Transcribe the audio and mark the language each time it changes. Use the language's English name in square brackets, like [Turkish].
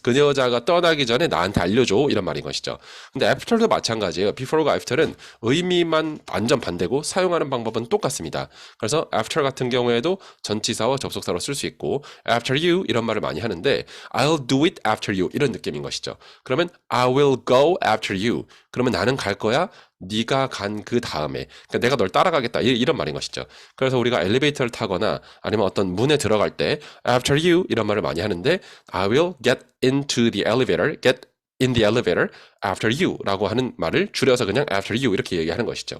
[Korean] 그 여자가 떠나기 전에 나한테 알려줘. 이런 말인 것이죠. 근데 after도 마찬가지예요. before과 after는 의미만 완전 반대고 사용하는 방법은 똑같습니다. 그래서 after 같은 경우에도 전치사와 접속사로 쓸 수 있고 after you 이런 말을 많이 하는데 [English] I'll do it after you [Korean] 이런 느낌인 것이죠. [English] 그러면 I will go after you. [Korean] 그러면 나는 갈 거야. 네가 간 그 다음에 그러니까 내가 널 따라가겠다 이런 말인 것이죠. 그래서 우리가 엘리베이터를 타거나 아니면 어떤 문에 들어갈 때 after you 이런 말을 많이 하는데 [English] I will get into the elevator, get in the elevator after you [Korean] 라고 하는 말을 줄여서 그냥 after you 이렇게 얘기하는 것이죠.